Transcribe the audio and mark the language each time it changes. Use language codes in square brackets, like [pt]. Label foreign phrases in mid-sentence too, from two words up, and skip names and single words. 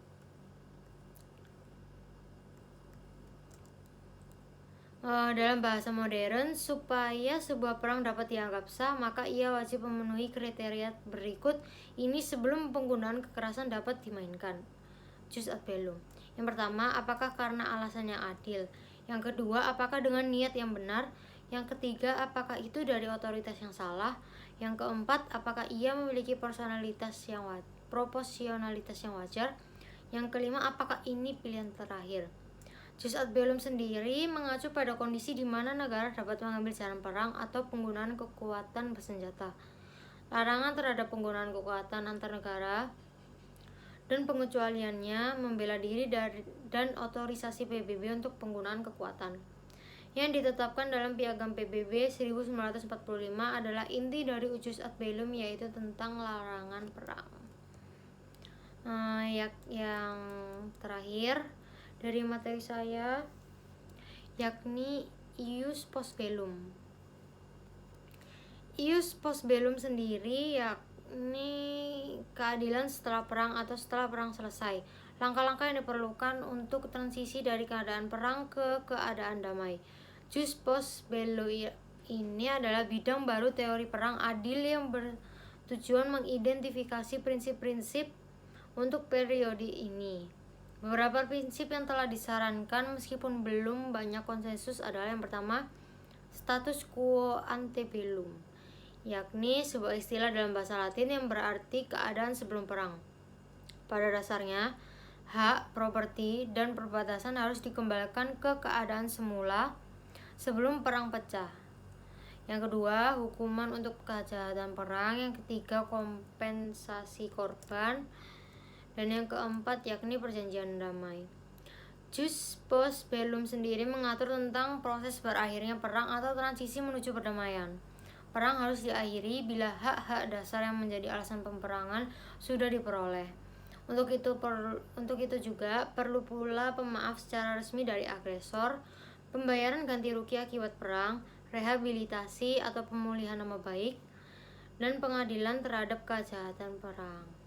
[id] Dalam bahasa modern, supaya sebuah perang dapat dianggap sah, maka ia wajib memenuhi kriteria berikut ini sebelum penggunaan kekerasan dapat dimainkan. [la] Jus ad bellum. [id] Yang pertama, apakah karena alasan yang adil? Yang kedua, apakah dengan niat yang benar? Yang ketiga, apakah itu dari otoritas yang salah? Yang keempat, apakah ia memiliki proporsionalitas yang wajar? Yang kelima, apakah ini pilihan terakhir? [la] Jus ad bellum [id] sendiri mengacu pada kondisi di mana negara dapat mengambil jalan perang atau penggunaan kekuatan bersenjata. Larangan terhadap penggunaan kekuatan antar negara dan pengecualiannya membela diri dan otorisasi PBB untuk penggunaan kekuatan yang ditetapkan dalam Piagam PBB 1945 adalah inti dari [la] jus ad bellum, [id] yaitu tentang larangan perang. Yang terakhir dari materi saya yakni [la] ius post bellum. Ius post bellum [id] sendiri yakni keadilan setelah perang atau setelah perang selesai. Langkah-langkah yang diperlukan untuk transisi dari keadaan perang ke keadaan damai. [la] Jus post bellum [id] ini adalah bidang baru teori perang adil yang bertujuan mengidentifikasi prinsip-prinsip untuk periode ini. Beberapa prinsip yang telah disarankan meskipun belum banyak konsensus adalah yang pertama, [la] status quo ante bellum, [id] yakni sebuah istilah dalam bahasa Latin yang berarti keadaan sebelum perang. Pada dasarnya, hak, properti, dan perbatasan harus dikembalikan ke keadaan semula sebelum perang pecah. Yang kedua, hukuman untuk kejahatan perang. Yang ketiga, kompensasi korban. Dan yang keempat yakni perjanjian damai. [la] Jus post bellum [id] sendiri mengatur tentang proses berakhirnya perang atau transisi menuju perdamaian. Perang harus diakhiri bila hak-hak dasar yang menjadi alasan peperangan sudah diperoleh. Untuk itu juga perlu pula pemaaf secara resmi dari agresor, pembayaran ganti rugi akibat perang, rehabilitasi atau pemulihan nama baik, dan pengadilan terhadap kejahatan perang.